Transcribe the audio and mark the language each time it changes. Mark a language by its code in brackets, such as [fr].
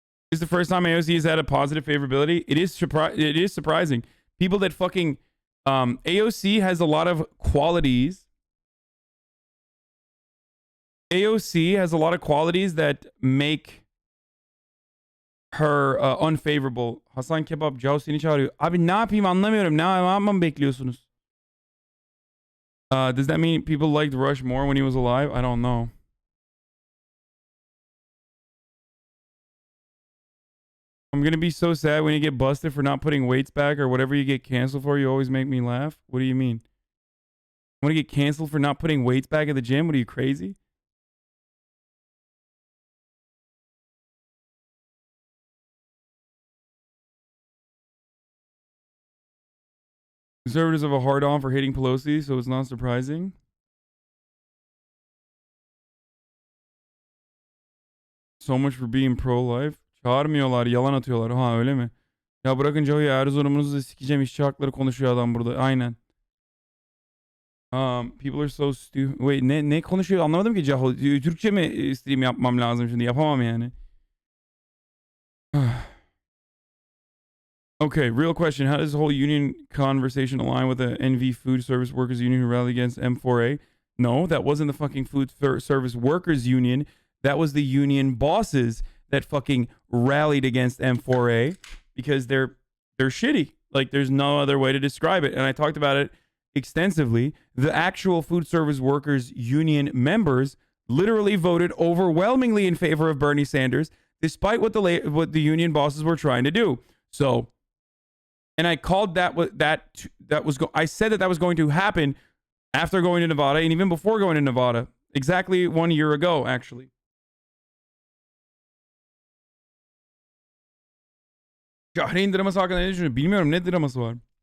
[en] This is the first time AOC has had a positive favorability. It is surprising. People that fucking... AOC has a lot of qualities. AOC has a lot of qualities that make her unfavorable. [tr] Hasan Kebap Joe seni çağırıyor. Abi ne yapayım anlamıyorum. Ne yapmamı bekliyorsunuz? [en] Does that mean people liked Rush more when he was alive? I don't know. I'm gonna be so sad when you get busted for not putting weights back or whatever you get canceled for. You always make me laugh. What do you mean? I'm gonna get canceled for not putting weights back at the gym? What are you, crazy? Conservatives have a hard-on for hating Pelosi, so it's not surprising. So much for being pro-life. [tr] Çağırmıyorlar, yalan atıyorlar. Ha öyle mi? Ya bırakın Joey, Erzurum'unuzu da sikeceğim, işçi hakları konuşuyor adam burada. Aynen. [en] People are so stupid. Wait, [tr] ne konuşuyor anlamadım ki Caho. Türkçe mi stream yapmam lazım şimdi? Yapamam yani. [en] Okay, real question. How does the whole union conversation align with the NV Food Service Workers Union who rallied against M4A? No, that wasn't the fucking Food Service Workers Union. That was the union bosses that fucking rallied against M4A because they're shitty. Like, there's no other way to describe it. And I talked about it extensively. The actual Food Service Workers Union members literally voted overwhelmingly in favor of Bernie Sanders, despite what the union bosses were trying to do. So, and I called I said that was going to happen after going to Nevada and even before going to Nevada, exactly 1 year ago, actually. [tr] Cahreyn draması hakkında ne düşünüyorsun? Bilmiyorum, ne draması var?